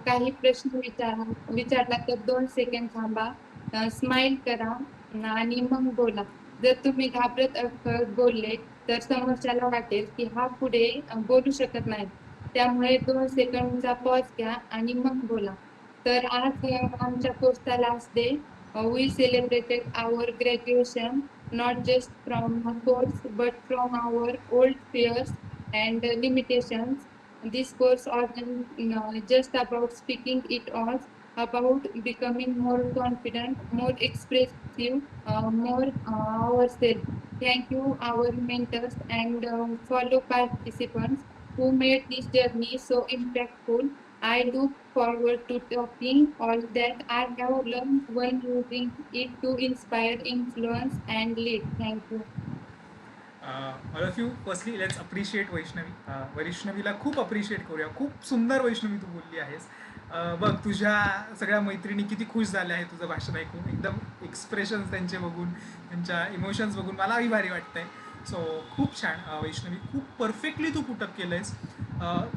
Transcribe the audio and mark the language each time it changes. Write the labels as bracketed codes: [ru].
[mr] काही प्रश्न विचारला तर 2 सेकंड थांबा, स्माइल करा आणि मग बोला. जर तुम्ही घाबरत बोलले तर समोरच्याला वाटेल की हा पुढे बोलू शकत नाही. त्यामुळे 2 सेकंडचा पॉज घ्या आणि मग बोला. तर आज आमच्या कोर्सचा last day. [en] We celebrated our graduation not just from a course but from our old fears and limitations. This course wasn't just about speaking, it was about becoming more confident, more expressive, more ourselves. Thank you, our mentors and fellow participants who made this journey so impactful. I look forward to talking all that I have learned when using it to inspire, influence, and lead. Thank you. All of you firstly let's appreciate Vaishnavi. [mr] वैष्णवीला खूप appreciate करूया. खूप सुंदर वैष्णवी तू बोलली आहेस. बघ तुझ्या सगळ्या मैत्रिणी किती खुश झाल्या आहेत तुझं भाषण ऐकून. एकदम एक्सप्रेशन्स त्यांचे बघून, त्यांच्या इमोशन्स बघून मलाही भारी वाटतंय. सो खूप छान वैष्णवी, खूप परफेक्टली तू पुटअप केलं आहेस.